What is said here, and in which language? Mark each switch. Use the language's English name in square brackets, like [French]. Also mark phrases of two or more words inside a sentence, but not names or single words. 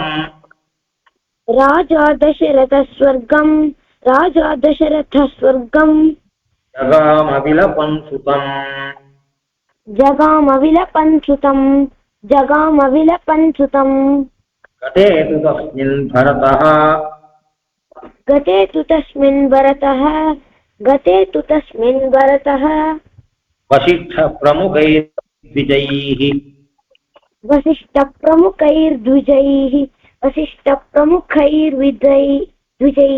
[Sanskrit] राजा दशरथस्स्वर्गं राजा दशरथस्स्वर्गं जगामविलपन् सुतम् जगामविलपन् सुतम् जगामविलपन् सुतम् गते तु तस्मिन् भरतः गते तु तस्मिन् भरतः गते तु तस्मिन् भरतः वसिष्ठप्रमुखैर्द्विजैः वसिष्ठप्रमुखैर्द्विजैः वसिष्ठप्रमुखैर्द्विजैः